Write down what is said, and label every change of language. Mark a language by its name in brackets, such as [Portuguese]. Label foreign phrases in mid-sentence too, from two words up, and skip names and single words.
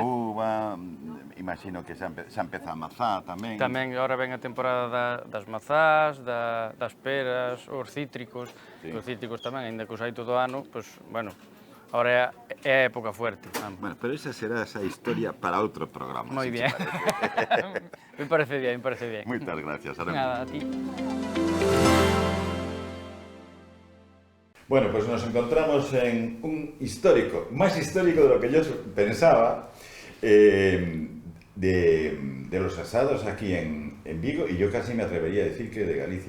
[Galician] a uva, imagino que xa empeza a mazá tamén. Tamén agora ven a temporada das mazás, das peras, os cítricos. Sí. Os cítricos tamén, aínda que os hai todo o ano, pois, bueno, agora é a época fuerte. Bueno, pero esa será esa historia para outro programa. Moi si [Spanish] bien. te parece. Me parece bien. [Galician] Moitas gracias, Arem. Nada, a ti. [Spanish] Bueno, pues nos encontramos en un histórico, más histórico de lo que yo pensaba, de los asados aquí en Vigo, y yo casi me atrevería a decir que de Galicia.